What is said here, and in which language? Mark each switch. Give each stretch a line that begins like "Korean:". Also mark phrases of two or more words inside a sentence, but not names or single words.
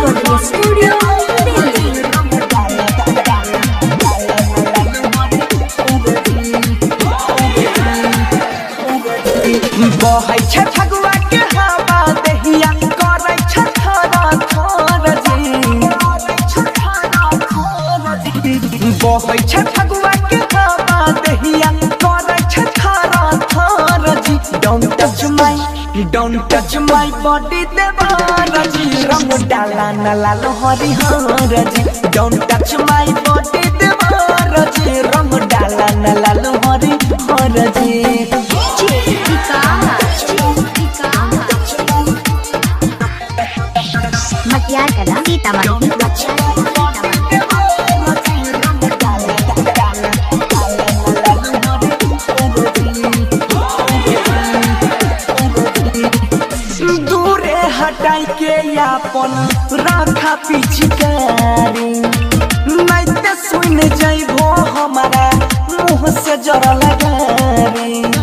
Angika: रिकॉर्डिंग स्टूडियो दिल्ली। बहै छै फगुआ के हवा दहिया करै छै थरा थर जी। बहै छै फगुआ के हवा दहिया करै छै थरा थर जी।
English: Don't touch my body
Angika: देवर जी, रंग डाला न लाल हरिहर जी।
English: Don't touch my body
Angika: देवर जी, रंग डाला न लाल हरिहर जी। मटियार कला सीतामढ़ी। दूरे हटाई के अपन राखा पिचकारी, नहीं ते सुन जाइबो हमारा मुँह से जरा लगारी।